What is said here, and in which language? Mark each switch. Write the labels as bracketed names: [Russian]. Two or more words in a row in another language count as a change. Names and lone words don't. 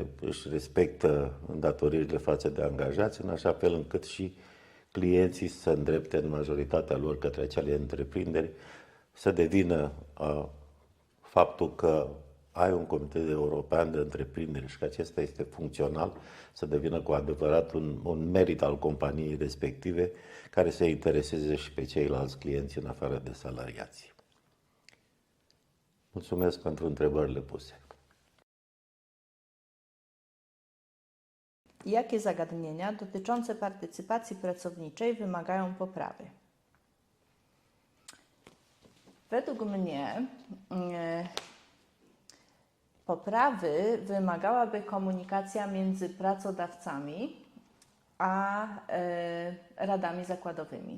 [Romanian] își respectă îndatoririle față de angajați, în așa fel încât și clienții să îndrepte în majoritatea lor către acele întreprinderi, să devină faptul că ai un comitet european de întreprindere și că acesta este funcțional, să devină cu adevărat un merit al companiei respective, care să intereseze și pe ceilalți clienți în afară de salariați. Mulțumesc pentru întrebările puse. [Polish] Jakie zagadnienia dotyczące partycypacji pracowniczej wymagają poprawy? Według mnie poprawy wymagałaby komunikacja między pracodawcami a radami zakładowymi.